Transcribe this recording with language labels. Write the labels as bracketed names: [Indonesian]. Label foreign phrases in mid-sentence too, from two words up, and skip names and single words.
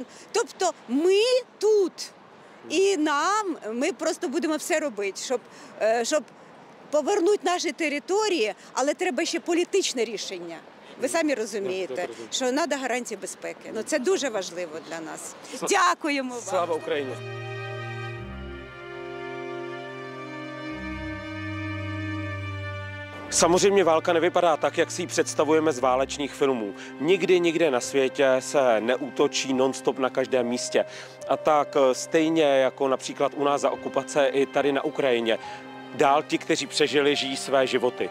[Ukrainian] Тобто ми тут, і ми просто будемо все робити, щоб повернути наші території, але треба ще політичне рішення. Ви самі розумієте, що треба гарантії безпеки. Ну, це дуже важливо для нас. Дякуємо вам. Слава Україні! [Czech] Samozřejmě válka nevypadá tak, jak si ji představujeme z válečných filmů. Nikde na světě se neútočí non-stop na každém místě. A tak stejně jako například u nás za okupace i tady na Ukrajině, dál ti, kteří přežili, žijí své životy.